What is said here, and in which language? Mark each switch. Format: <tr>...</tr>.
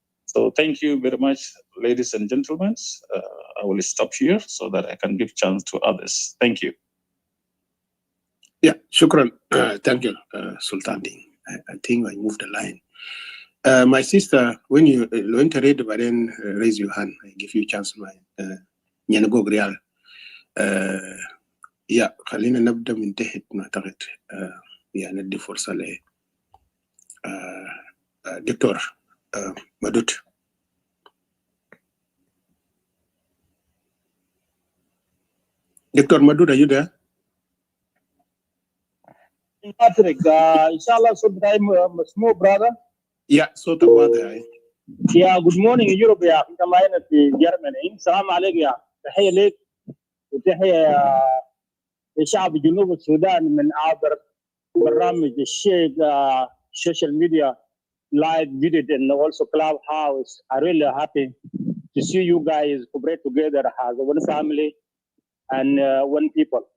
<en>So thank you very much, ladies and gentlemen. I will stop here so that I can give chance to others. Thank you. Yeah, shukran. Thank you, Sultan Ding. I think I moved the line. My sister, when you read, but then raise your hand. I give you a chance. Nyanago Grial.</en> <ar>Yeah, خلينا نبدأ من تحت نعتقد يعني ندي فرصة ل دكتور مدود.</ar> <en>Doctor مدود, are you there? Patrick, inshallah, so I'm a small brother. Yeah, so the brother. Yeah, good morning, Europe. Yeah, I'm in Germany. Salam alaikum.</en> <ar>Yeah, تحية لك وتحية لشعب جنوب السودان من عبر برامج الشيء</ar> <en>social media live video and also Clubhouse. I'm really happy to see you guys cooperate together as one family and one people.</en>